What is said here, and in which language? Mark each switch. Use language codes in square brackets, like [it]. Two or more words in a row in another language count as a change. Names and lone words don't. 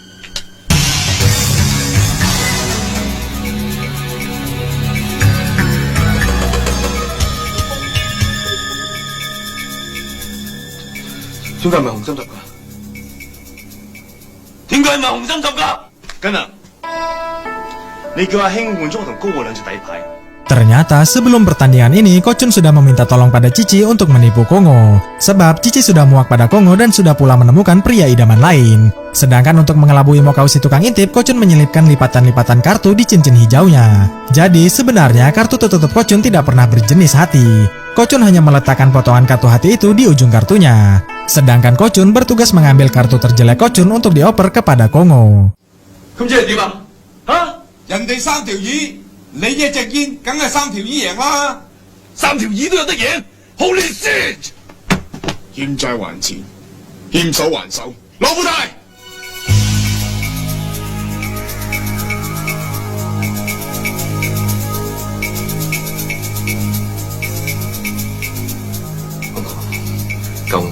[yue] 點解唔係紅心十㗎？點解唔係紅心十㗎？緊啊！你叫阿興換咗我同高我兩隻底牌。 [id] Ternyata sebelum pertandingan ini, Kochun sudah meminta tolong pada Cici untuk menipu Kongo. Sebab Cici sudah muak pada Kongo dan sudah pula menemukan pria idaman lain. Sedangkan untuk mengelabui Mokau si tukang intip, Kochun menyelipkan lipatan-lipatan kartu di cincin hijaunya. Jadi sebenarnya kartu tertutup Kochun tidak pernah berjenis hati. Kochun hanya meletakkan potongan kartu hati itu di ujung kartunya. Sedangkan Kochun bertugas mengambil kartu terjelek Kochun untuk dioper kepada Kongo. [yue] 咁即係點啊？嚇！人哋3條魚，你一隻煙，梗係3條魚贏啦。三條耳都有得贏 ， [en] Holy shit！ [yue] 欠債還錢，欠手還手，老虎大。救我！